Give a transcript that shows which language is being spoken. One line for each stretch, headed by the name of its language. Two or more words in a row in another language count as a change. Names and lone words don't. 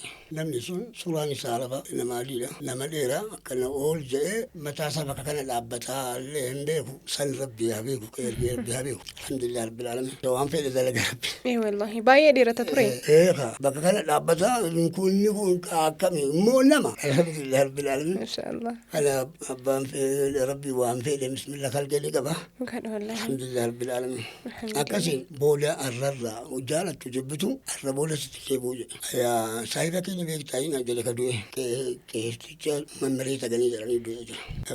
Oromo: Namni sun suuraan isaa lafa nama adiidha. Nama dheeraa akkana ool jedhee mataa isaa bakka kana dhaabbataa illee hin beeku san rabbi haa beeku qeerree rabbi haa beeku.
Arabic: الحمد لله رب العالمين.
Oromo: Waan fedhe dalaga rabbi. Wallahi baay'ee dheerata ture. Bakka kana dhaabbataa kunni kun akkami immoo nama.
Arabic: الحمد لله رب العالمين.
Oromo: Mashaallah. Kana abbaan fedhe rabbi waan fedhe bismillah kalqanii qaba. Mukaadha wallahi.
Arabic: الحمد لله رب العالمين.
Oromo: Akkasiin booda arrarraa jaalatu jibbitu arra booda sitti deebi'uu jedhe. Saayiba keenya beektaa hin ajjale ka du'e qeesticha mammaree tagaanii jedhanii du'e jira.